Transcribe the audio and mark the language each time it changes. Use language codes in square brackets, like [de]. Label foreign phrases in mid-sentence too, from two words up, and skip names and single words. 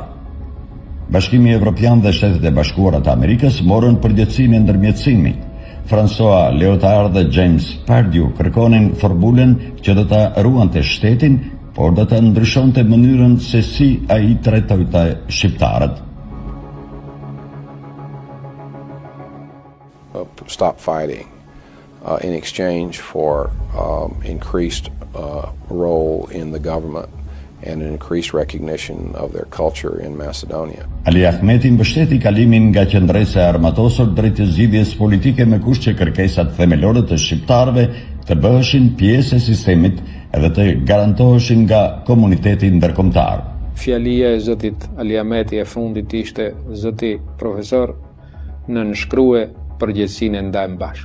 [sq] Bashkimi Evropian dhe Shtetet e Bashkuara të Amerikës morën përgjegjësinë e ndërmjetësimit. François Leotard dhe James Pardue kërkonin formulën që do ta ruante shtetin, por do ta ndryshonte mënyrën se si ai trajtonte shqiptarët. [en] Stop fighting. in exchange for increased role in the government and an increased recognition of their culture in Macedonia. [sq] Ali Ahmeti mbështeti kalimin nga qendresa e armatosur drejt zgjidhjes politike me kusht që kërkesat themelore të shqiptarëve të bëheshin pjesë e sistemit edhe të garantoheshin nga komuniteti ndërkombëtar. Fjalia e zotit Ali Ahmeti e fundit ishte zoti profesor në nënshkrue përgjegjësinë e ndajmë bashkë.